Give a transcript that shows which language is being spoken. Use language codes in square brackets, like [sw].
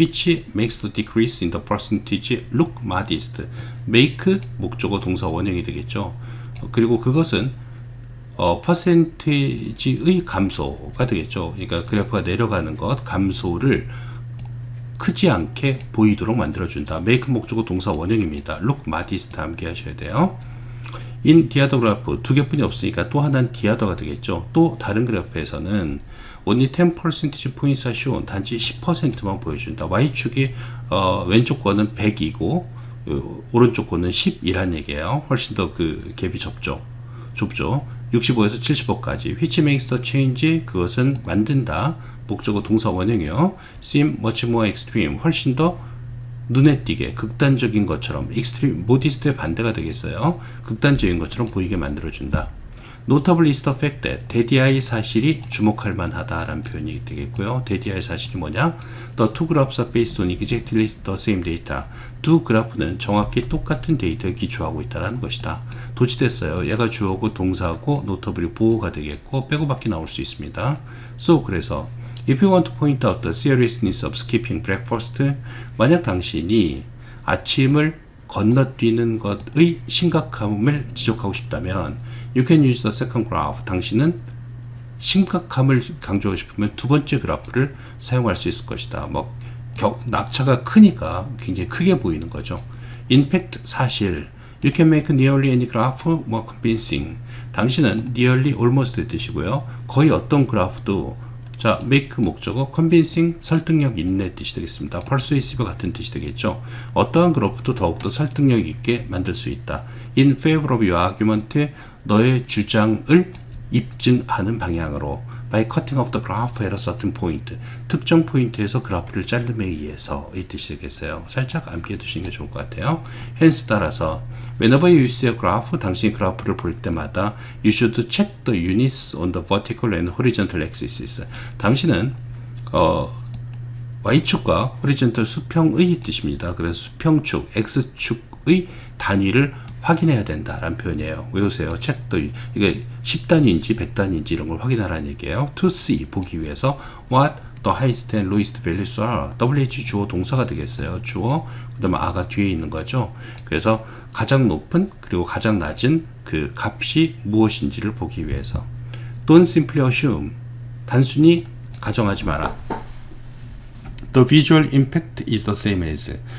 [en] Which makes the decrease in the percentage look modest. [ko] make 목적어 동사 원형이 되겠죠. 그리고 그것은 퍼센티지의 감소가 되겠죠. 그러니까 그래프가 내려가는 것, 감소를 크지 않게 보이도록 만들어준다. make 목적어 동사 원형입니다. look modest 암기하셔야 돼요. [en] in the other graph, [ko] 두 개뿐이 없으니까 또 하나는 the other가 되겠죠. 또 다른 그래프에서는 [en] only 10 percentage points are shown, [ko] 단지 10%만 보여준다. y축이 왼쪽 거는 100이고 오른쪽 거는 10이란 얘기예요. 훨씬 더 그 갭이 좁죠. 65에서 75까지. [en] which makes the change, [ko] 그것은 만든다. 목적어 동사 원형이요. [en] seem much more extreme, [ko] 훨씬 더 눈에 띄게 극단적인 것처럼. extreme, modest의 반대가 되겠어요. 극단적인 것처럼 보이게 만들어준다. [en] Notable is the fact that, [ko] 대디아의 사실이 주목할 만하다라는 표현이 되겠고요. 대디아의 사실이 뭐냐? [en] The two graphs are based on exactly the same data. [ko] 두 그래프는 정확히 똑같은 데이터에 기초하고 있다는 것이다. 도치됐어요. 얘가 주어고 동사고 notable이 보호가 되겠고 빼고밖에 나올 수 있습니다. [en] So, 그래서 if you want to point out the seriousness of skipping breakfast, [ko] 만약 당신이 아침을 건너뛰는 것의 심각함을 지적하고 싶다면 [en] you can use the second graph. [ko] 당신은 심각함을 강조하고 싶으면 두 번째 그래프를 사용할 수 있을 것이다. 낙차가 크니까 굉장히 크게 보이는 거죠. [en] In fact, 사실 you can make nearly any graph more convincing. [ko] 당신은 nearly almost의 뜻이고요. 거의 어떤 그래프도 자, make 목적어, convincing, 설득력 있는 뜻이 되겠습니다. persuasive 같은 뜻이 되겠죠. 어떠한 그래프도 더욱더 설득력 있게 만들 수 있다. [en] In favor of your argument, [ko] 너의 주장을 입증하는 방향으로 [en] by cutting off the graph at a certain point, [ko] 특정 포인트에서 그래프를 자름에 의해서 이 뜻이 되겠어요. 살짝 암기해 두시는 게 좋을 것 같아요. [en] hence 따라서 whenever you see a graph, [ko] 당신이 그래프를 볼 때마다 [en] you should check the units on the vertical and horizontal axes. [ko] 당신은 y축과 horizontal 수평의 뜻입니다. 그래서 수평축, x축의 단위를 확인해야 된다라는 표현이에요. 외우세요. 책도 이게 10단위인지 100단위인지 이런 걸 확인하라는 얘기예요. [en] To see, [ko] 보기 위해서 [en] what the highest and lowest values are. [ko] WH 주어 동사가 되겠어요. 주어, 그 다음에 a가 뒤에 있는 거죠. 그래서 가장 높은 그리고 가장 낮은 그 값이 무엇인지를 보기 위해서. [en] Don't simply assume. [ko] 단순히 가정하지 마라. [en] The visual impact is the same as.